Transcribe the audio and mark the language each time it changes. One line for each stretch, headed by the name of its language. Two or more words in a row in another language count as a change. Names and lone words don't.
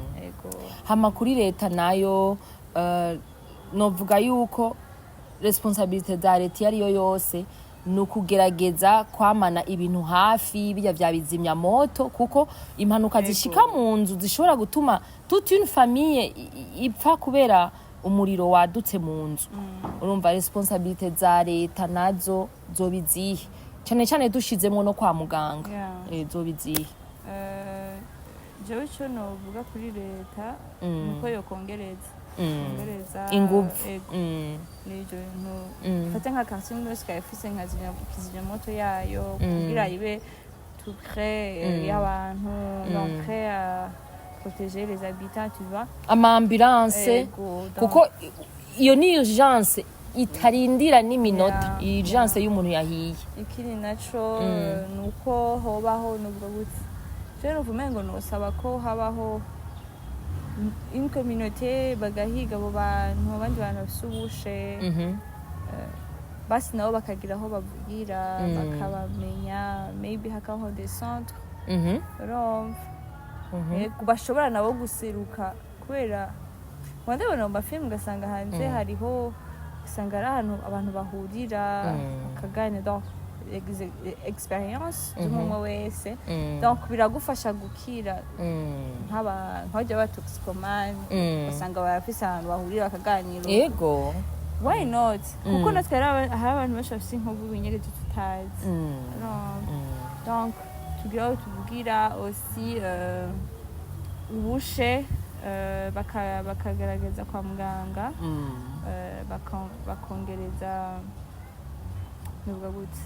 Rundi: hama kuri leta nayo novuga yuko responsabilité za leta yariyo yose ni ukugerageza kwamana ibintu hafi bijya vya bizimya moto, kuko impanuka zishika mu nzu zishobora gutuma
French: toute une famille
Rundi: ipfa kubera umuriro wadutse mu nzu. Urumva responsabilité za leta nazo zobizihe, cyane dushizemwo no kwa muganga. Zobizihe. Jewe cyo novuga kuri leta nuko yo kongereza inguvu n'ibyo bintu fata nka quartier yose kayifise nka kizimya moto yayo kugira ibe
French: tout près
Rundi: y'abantu,
French: donc prêt à protéger les habitants, tu vois.
Rundi: Ambulance kuko iyo ni urgence itarindira n'iminota, urgence y'umuntu yahiye. Ikiri naco nuko hobaho n'ubwo gutse. Rero vumengo nosaba ko habaho
French: une communauté
Rundi: bagahiga abo bantu, abandi bantu basubushe basi nabo bakagira aho bavugira, bakabamenya, maybe hakabaho
French: des centres
Rundi: bashobora nabo guseruka, kubera wandabona mu mafilm ugasanga hanze hariho usanga ari ahantu abantu bahurira bakaganira, donc experience z'umwe wese, donc biragufasha gukira nk'abajya batoxikomane, usanga barafise ahantu bahurira bakaganira. Ego
English: why not,
Rundi: kuko natwe hari abantu benshi bafise inkovu binyegeje tutazi, donc tugira aho tuvugira aussi ubushe bakagaragaza kwa muganga, bakongereza nubwo gutse